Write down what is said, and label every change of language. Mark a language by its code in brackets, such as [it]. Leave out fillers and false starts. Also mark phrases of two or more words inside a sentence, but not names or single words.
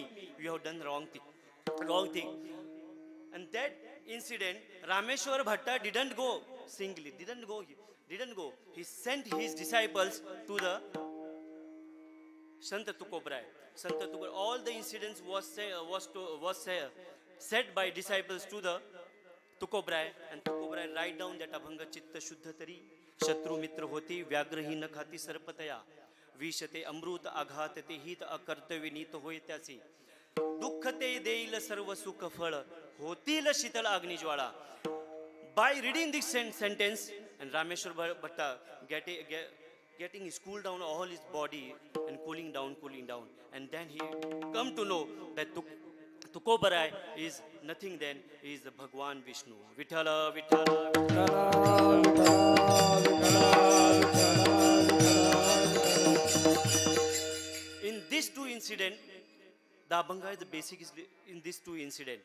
[en] You have done wrong thing. And that incident, Rameshwar Bhatta didn't go singly. Didn't go. He sent his disciples to the Sant Tukobai. All the incidents was said by disciples to the Tukobai, and Tukobai write down that Abhanga [mr] चित्त शुद्धतरी, शत्रु मित्र होती, व्याघ्रहीना खाती सर्पतया, विषते अमृत आघातते हित अकर्ते विनीत होयतासी, दुःखते देईल सर्व सुख फळ, होतील शीतळ अग्निज्वाळा. [en] By reading this sentence, and Rameshwar Bhatta getting his cool down all his body and cooling down. And then he come to know that Tukobarai is nothing then, is the Bhagwan Vishnu. Vithala, Vithala, in these two incident, the Abhanga is the basic is in these two incident.